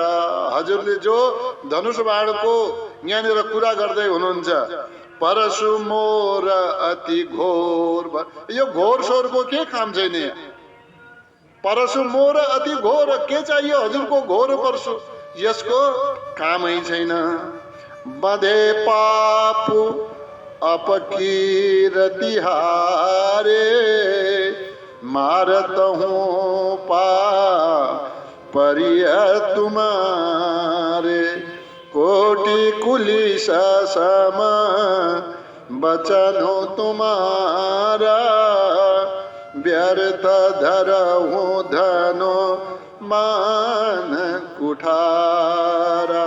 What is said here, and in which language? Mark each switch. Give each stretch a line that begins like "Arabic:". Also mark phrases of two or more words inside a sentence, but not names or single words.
Nepali: हजुरले जो धनुष बाणको यहाँनिर कुरा गर्दै हुनुहुन्छ,
Awadhi: परशु मोर अति घोर,
Nepali: यो घोर स्वरको के काम छैन यहाँ?
Awadhi: परशु मोर अति घोर,
Nepali: के चाहियो हजुरको घोर परशु? यसको कामै छैन।
Awadhi: बधे पापु अपकीर्ति हारे, मारत हूँ पापरिय तुम्हारे। कोटि कुलिस सम बचन तुम्हारा, व्यर्थ धरहूँ धनो मान कुठारा।